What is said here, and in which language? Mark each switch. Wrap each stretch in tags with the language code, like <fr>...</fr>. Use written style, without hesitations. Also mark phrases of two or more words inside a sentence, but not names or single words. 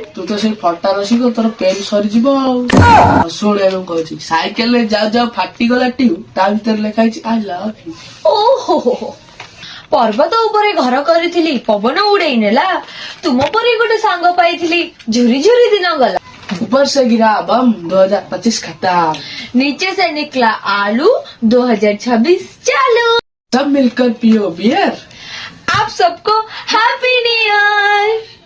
<or>ତୁ ତ ସେଇ ଫଟା ରସିକ ତୋର ପେନ୍ ସରିଯିବ ଆଉ। ଶୁଣ ଏବେ କହୁଛି ସାଇକେଲରେ ଯାଉ ଯାଉ ଫାଟିଗଲା ଟ୍ୟୁବ ତା ଭିତରେ ଲେଖା ହେଇଛି</or> <en>I love you.</en> <or>ଓହୋ ପର୍ବତ ଉପରେ ଘର କରିଥିଲି ପବନ ଉଡେଇ ନେଲା ତୁମ ପରି ଗୋଟେ ସାଙ୍ଗ ପାଇଥିଲି ଝୁରି ଝୁରି ଦିନ ଗଲା।</or> <hi>ऊपर से गिरा बम 2025 खत्म नीचे से निकला आलू 2026 चालू। सब मिलकर पियो बियर। आप सबको</hi> <en>Happy New Year.</en>